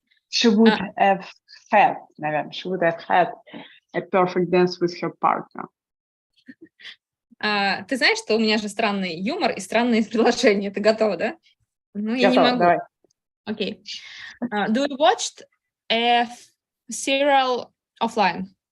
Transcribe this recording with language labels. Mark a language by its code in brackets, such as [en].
[en] She would have had, [ru] наверное, [en] she would have had a perfect dance with her partner. [ru] Ты знаешь, что у меня же странный юмор и странные предложения. Ты готова, да? Ну, я не Готово, могу. давай. Окей. [en] Do you watch a serial offline?